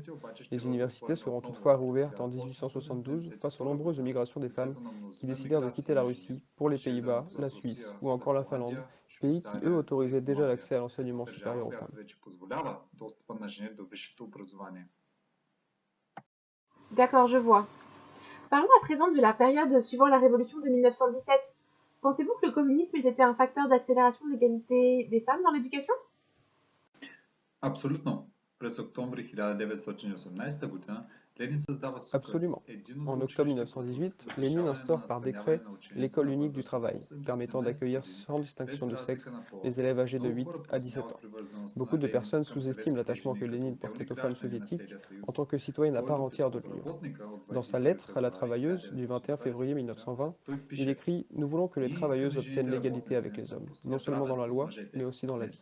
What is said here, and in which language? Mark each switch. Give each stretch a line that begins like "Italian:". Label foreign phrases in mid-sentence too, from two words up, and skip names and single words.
French: Les universités seront toutefois rouvertes en 1872 face aux nombreuses migrations des femmes qui décidèrent de quitter la Russie pour les Pays-Bas, la Suisse ou encore la Finlande, pays qui eux autorisaient déjà l'accès à l'enseignement supérieur aux femmes. D'accord, je vois. Parlons à présent de la période suivant la révolution de 1917. Pensez-vous que le communisme ait été un facteur d'accélération de l'égalité des femmes dans l'éducation ?
Bulgarian: Абсолютно. През октомври 1918 година Ленин създава
French: Absolument. En octobre 1918, Lénine instaure par décret l'école unique du travail, permettant d'accueillir sans distinction de sexe les élèves âgés de 8 à 17 ans. Beaucoup de personnes sous-estiment l'attachement que Lénine portait aux femmes soviétiques en tant que citoyennes à part entière de l'Union. Dans sa lettre à la travailleuse du 21 février 1920, il écrit « Nous voulons que les travailleuses obtiennent l'égalité avec les hommes, non seulement dans la loi, mais aussi dans la vie.